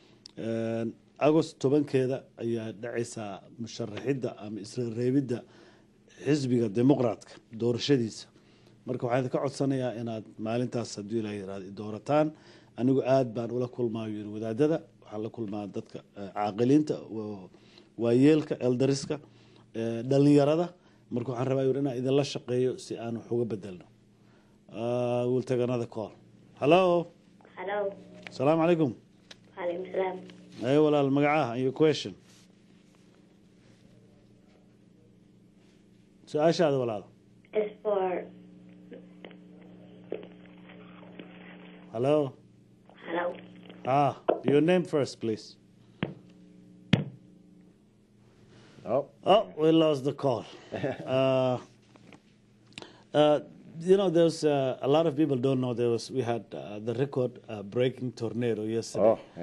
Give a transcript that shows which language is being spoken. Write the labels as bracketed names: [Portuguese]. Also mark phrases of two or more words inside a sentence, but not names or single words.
[Somali] August 10keeda ayaa dhacaysa musharaxida ama isla reebida xisbiga dimuqraadka doorashadiisa marka waxaan ka codsanayaa inaad maalintaas hadii la yiraahdo doorataan anigu aad baan ula kulmaayo wadaadada waxaan la kulmaa dadka caaqiliinta waayeelka eldariska dhalinyarada marka waxaan rabaa inaan idin la shaqeeyo si aan wax uga bedelno [English] we'll take another call hello [Arabic] السلام عليكم عليكم السلام [Somali] ay walaal magacaha [English] and your question [Somali] su-aashaada walaal [English] is for hello your name first please we lost the call you know there's a lot of people don't know we had the record breaking tornado yesterday